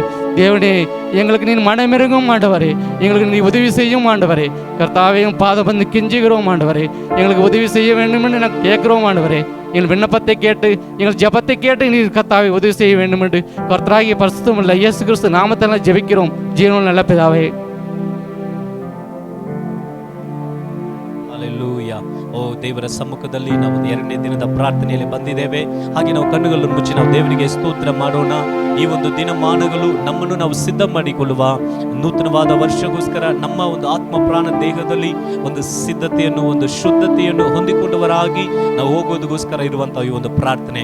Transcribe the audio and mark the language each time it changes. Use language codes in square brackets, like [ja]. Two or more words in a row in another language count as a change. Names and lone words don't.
[ta] தேவனே எங்களுக்கு நீர் மனமிருங்கும் ஆண்டவரே. எங்களுக்கு நீ உதவி செய்யும் ஆண்டவரே. கர்த்தாவையும் பாதம் வந்து கெஞ்சுகிறோம் ஆண்டவரே. எங்களுக்கு உதவி செய்ய வேண்டும் என்று நாங்கள் கேட்கிறோம் ஆண்டவரே. எங்கள் விண்ணப்பத்தை கேட்டு எங்கள் ஜெபத்தை கேட்டு நீர் கர்த்தாவை உதவி செய்ய வேண்டும் என்று கர்த்தராகிய பரிசுத்தமுள்ள இயேசு கிறிஸ்து நாமத்தில் ஜெபிக்கிறோம் ஜீவனுள்ள நல்ல பிதாவே. [kn] ಹಲ್ಲೆಲೂಯಾ. ಓ ದೇವರ ಸಮ್ಮುಖದಲ್ಲಿ ನಾವು ಎರಡನೇ ದಿನದ ಪ್ರಾರ್ಥನೆಯಲ್ಲಿ ಬಂದಿದ್ದೇವೆ. ಹಾಗೆ ನಾವು ಕಣ್ಣುಗಳನ್ನು ಮುಚ್ಚಿ ನಾವು ದೇವರಿಗೆ ಸ್ತೋತ್ರ ಮಾಡೋಣ. ಈ ಒಂದು ದಿನಮಾನಗಳು ನಮ್ಮನ್ನು ನಾವು ಸಿದ್ಧ ಮಾಡಿಕೊಳ್ಳುವ ನೂತನವಾದ ವರ್ಷಗೋಸ್ಕರ ನಮ್ಮ ಒಂದು ಆತ್ಮ ಪ್ರಾಣ ದೇಹದಲ್ಲಿ ಒಂದು ಸಿದ್ಧತೆಯನ್ನು ಒಂದು ಶುದ್ಧತೆಯನ್ನು ಹೊಂದಿಕೊಂಡವರಾಗಿ ನಾವು ಹೋಗೋದಕ್ಕೋಸ್ಕರ ಇರುವಂತಹ ಈ ಒಂದು ಪ್ರಾರ್ಥನೆ.